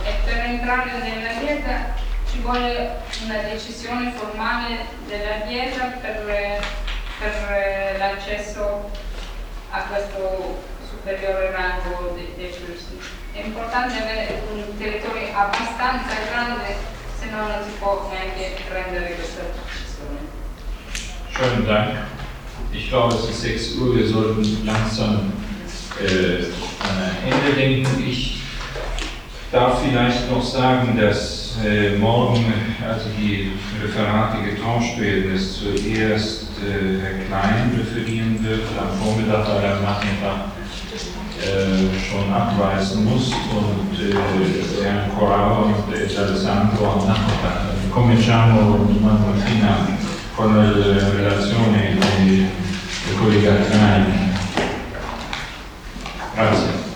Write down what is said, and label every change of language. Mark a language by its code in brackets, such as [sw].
[it] E per entrare nella dieta ci vuole una decisione formale della dieta per l'accesso a questo superiore rango dei fürsten. È importante avere un territorio abbastanza grande, se no non si può neanche prendere questa decisione. [de] Schönen Dank. Ich glaube, es ist 6 Uhr, wir sollten langsam an ein Ende denken. Ich darf vielleicht noch sagen, dass morgen, also die Referate getauscht werden, ist zuerst Herr Klein referieren wird, am Vormittag, weil er Nachmittag schon abweisen muss und Herrn Corrao und Herr Alessandro am Nachmittag. [it] Cominciamo domani mattina con la relazione del collega Klein. Grazie.